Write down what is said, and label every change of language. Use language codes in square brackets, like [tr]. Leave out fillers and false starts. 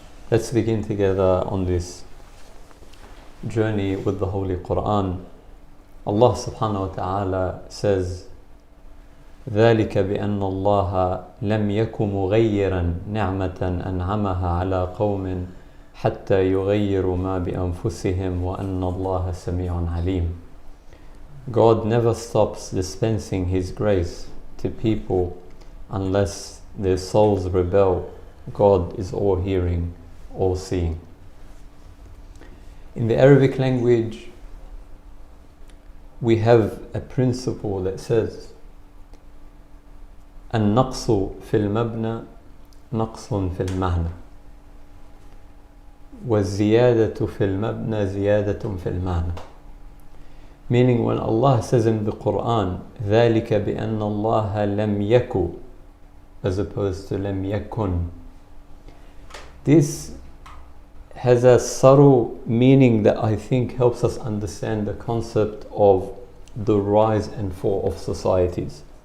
[en] Let's begin together on this journey with the Holy Quran. Allah subhanahu wa ta'ala says, [ar] ذلك بأن الله لم يك مغيرا نعمة أنعمها على قوم حتى يغيروا ما بأنفسهم وأن الله سميع عليم. [en] God never stops dispensing His grace to people unless their souls rebel. God is all-hearing, all-seeing. In the Arabic language, we have a principle that says [ar] النقص في المبنى نقص في المعنى [en] والزيادة في المبنى زيادة في المعنى. Meaning, when Allah says in the Quran [ar] ذلك بأن الله لم يك [en] as opposed to [ar] لم يكن, [en] this has a subtle meaning that I think helps us understand the concept of the rise and fall of societies.